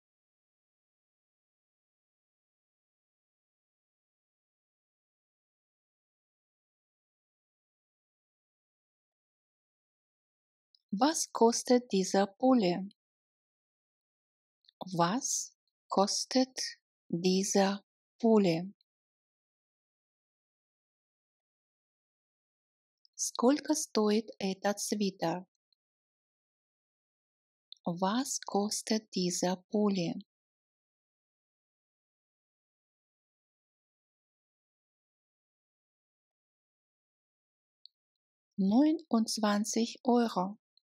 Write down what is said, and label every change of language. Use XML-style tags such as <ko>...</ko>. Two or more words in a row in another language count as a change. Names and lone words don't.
<de>Was kostet dieser Pulli? Was kostet dieser Pulli?</de> <ru>Сколько стоит этот свитер?</ru> <de>Was kostet dieser Pulli? €29.</de>